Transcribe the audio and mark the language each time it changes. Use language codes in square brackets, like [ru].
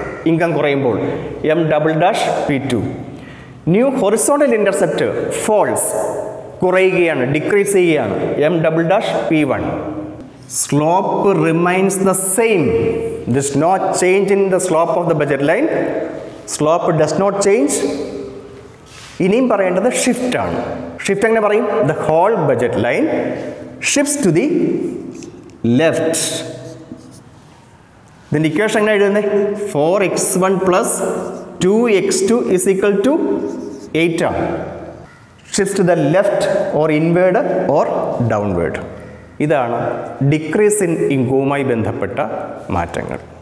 [en] income [ml] കുറയുമ്പോൾ [en] M double dash P2. New horizontal intercept falls, [ml] കുറയുകയാണ്, decrease ചെയ്യുകയാണ്, [en] M double dash P1. Slope remains the same. This not change in the slope of the budget line. Slope does not change. [ml] ഇനിയും പറയേണ്ടത് ഷിഫ്റ്റാണ്. Shift എങ്ങനെ പറയും? [en] The whole budget line shifts to the left. [ml] ഇതിൻ്റെ equation എങ്ങനെ എഴുതുന്നത്? [en] 4x1 plus 2x2 is equal to 8 ആണ്. Shift to the left or inward or downward. [ml] ഇതാണ് decrease in ഇൻകവുമായി ബന്ധപ്പെട്ട മാറ്റങ്ങൾ.